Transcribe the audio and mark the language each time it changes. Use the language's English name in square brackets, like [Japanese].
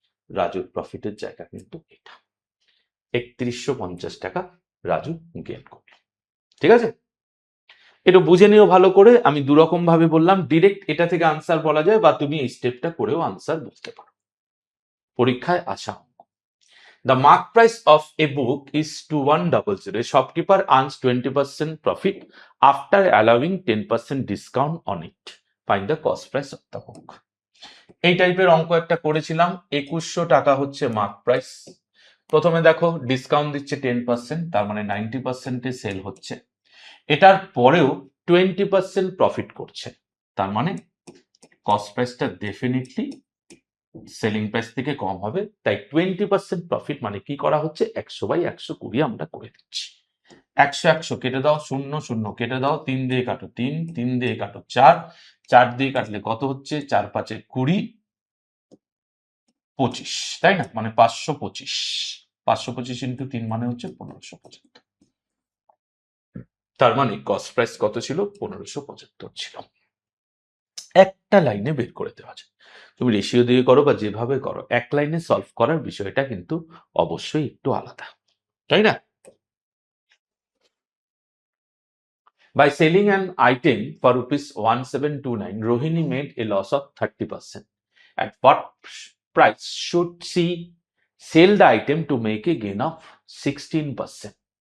[Bangla] রাজুর প্রফিটের জায়গা কিন্তু এটা, 3150 টাকা রাজু গেন করলো। ঠিক আছে, এটা বুঝে নিও ভালো করে। আমি দুরকম ভাবে বললাম, ডিরেক্ট এটা থেকে আনসার বলা যায়, বা তুমি এই স্টেপটা করেও আনসার বলতে পারো, পরীক্ষায় আসা। [English] The mark price of a book is 2100. A shopkeeper earns 20% profit after allowing 10% discount on it. Find the cost price of the book. [Bangla] এই টাইপের অঙ্ক একটা করেছিলাম। 2100 টাকা হচ্ছে মার্ক প্রাইস। প্রথমে দেখো ডিসকাউন্ট দিচ্ছে 10%, তার মানে 90%-এ সেল হচ্ছে। এটার পরেও 20% প্রফিট করছে, তার মানে কস্ট প্রাইসটা ডেফিনেটলি সেলিং প্রাইস থেকে কম হবে। তাই 20% প্রফিট মানে কি করা হচ্ছে? 100/120 আমরা করে দিচ্ছি। 100 কেটে দাও, 0 কেটে দাও, 3 দিয়ে কাটো 3, 3 দিয়ে কাটো 4, 4 দিয়ে কাটলে কত হচ্ছে? 4 5 20, 25, তাই না? মানে 525। 525 ইন্টু 3 মানে হচ্ছে 1575। তার মানে কস্ট প্রাইস কত ছিল? 1575 ছিল। একটা লাইনে বের করে দেওয়া যায়। তুমি রেশিও দিয়ে করো বা যেভাবে করো, এক লাইনে সলভ করার বিষয়টা কিন্তু অবশ্যই একটু আলাদা, তাই না? [English] By selling an item for rupees 1729, Rohini made a loss of 30%. At what price should see sell the item to make a gain of 16%.